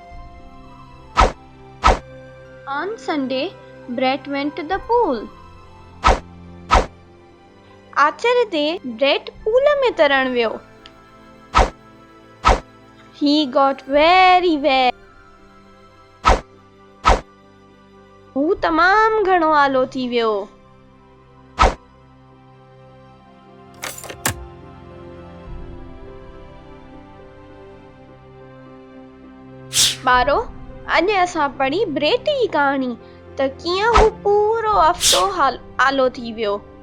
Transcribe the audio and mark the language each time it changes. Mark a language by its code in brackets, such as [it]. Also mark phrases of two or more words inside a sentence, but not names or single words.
[en] On Sunday, ब्रेट went to the pool. [sd] आचर ते, ब्रेट पूल में तरण वियो। [en] He got very wet. [sd] हू तमामु घणो आलो थी वियो। ॿारो, अॼु असां पढ़ी ब्रेट जी कहाणी त कीअं हू पूरो हफ़्तो आलो थी वियो।